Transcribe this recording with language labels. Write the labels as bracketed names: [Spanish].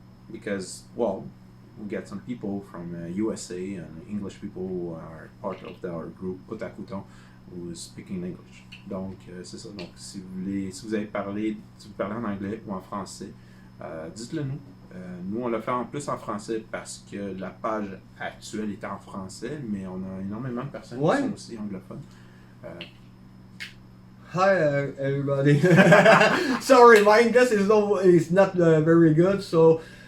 [English] Because, well, we get some people from USA and English people who are part of our group Otakuton who is speaking English. [French] Donc, c'est ça. Donc, si vous parlez en anglais ou en français, dites-le nous. Nous, on l'a fait en plus en français parce que la page actuelle est en français, mais on a énormément de personnes qui sont aussi anglophones. [English] Hi everybody. Sorry, my English is not very good, so...